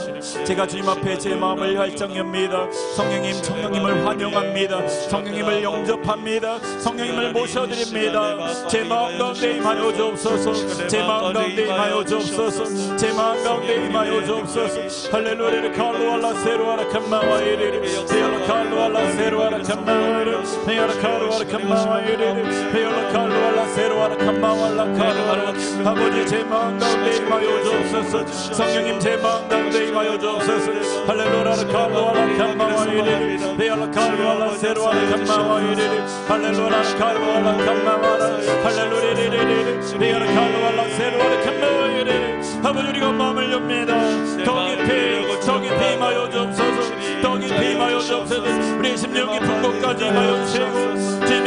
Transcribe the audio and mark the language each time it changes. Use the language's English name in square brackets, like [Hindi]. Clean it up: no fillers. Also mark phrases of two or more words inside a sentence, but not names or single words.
[Korean] 제가 주님 앞에 제 마음을 활짝 엽니다. 성령님 성령님을 환영합니다. 성령님을 영접합니다. 성령님을 모셔드립니다. 제 마음 가운데 임하여 주옵소서. 제 마음 가운데 임하여 주옵소서. 제 마음 가운데 임하여 주옵소서. 할렐루야. 칼로알라 세로아라 캄마와이리 Hela kallo alla zero alla kamara. Hela kallo alla kamara. Hela kallo alla zero alla kamara. Kallo. 아버지 제 마음 가운데 임하여 주옵소서. 성령님 제 마음 가운데 임하여 주옵소서. 할렐루야. 칼로 alla kamara. Hela kallo alla zero alla kamara. 할렐루야. 칼로 alla kamara. 할렐루야. Hela kallo alla zero alla kamara. 아버지 우리가 마음을 엽니다. 더 깊이 임하여 주옵소서. 더 깊이 임하여 주옵소서. 우리 심령 깊은 곳까지 임하여 주시고